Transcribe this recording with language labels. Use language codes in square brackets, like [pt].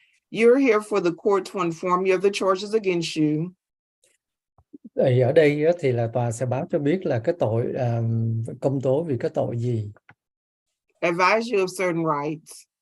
[en] You're here for the court to inform you of the charges against you. [vi] Thì ở đây thì là tòa sẽ báo cho biết là cái tội công tố vì cái tội gì. [en] Advise you of certain rights.